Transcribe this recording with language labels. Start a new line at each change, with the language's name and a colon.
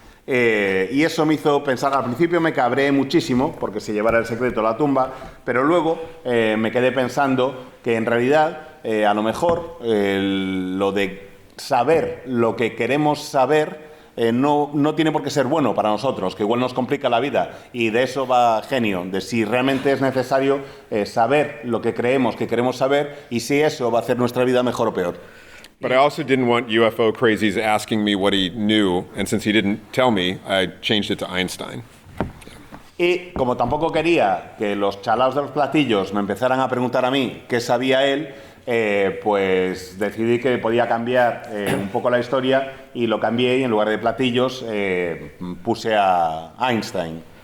Spanish: Y eso me hizo pensar, al principio me cabré muchísimo porque se llevara el secreto a la tumba, pero luego me quedé pensando que en realidad a lo mejor lo de saber lo que queremos saber no tiene por qué ser bueno para nosotros, que igual nos complica la vida, y de eso va Genio, de si realmente es necesario saber lo que creemos que queremos saber y si eso va a hacer nuestra vida mejor o peor.
English: But I also didn't want UFO crazies asking me what he knew, and since he didn't tell me, I changed it to Einstein.
Spanish: Y como tampoco quería que los chalaos de los platillos me empezaran a preguntar a mí qué sabía él, pues decidí que podía cambiar un poco la historia y lo cambié y en lugar de platillos puse a Einstein.